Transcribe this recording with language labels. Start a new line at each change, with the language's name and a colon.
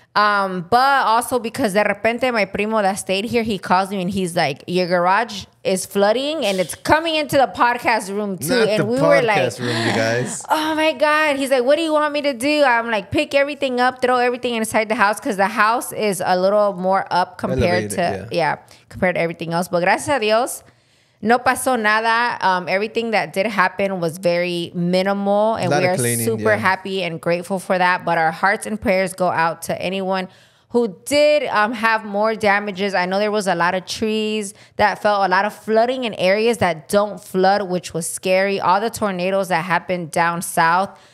English: But also because
Spanish: de repente
English: my primo that stayed here, he calls me and he's like, your garage is flooding and it's coming into the podcast room too. And we were like, room, you guys. Oh my God. He's like, what do you want me to do? I'm like, pick everything up, throw everything inside the house because the house is a little more up compared compared to everything else. But
Spanish: gracias a Dios, no pasó nada.
English: Everything that did happen was very minimal, and we are super happy and grateful for that. But our hearts and prayers go out to anyone who did have more damages. I know there was a lot of trees that fell, a lot of flooding in areas that don't flood, which was scary. All the tornadoes that happened down south,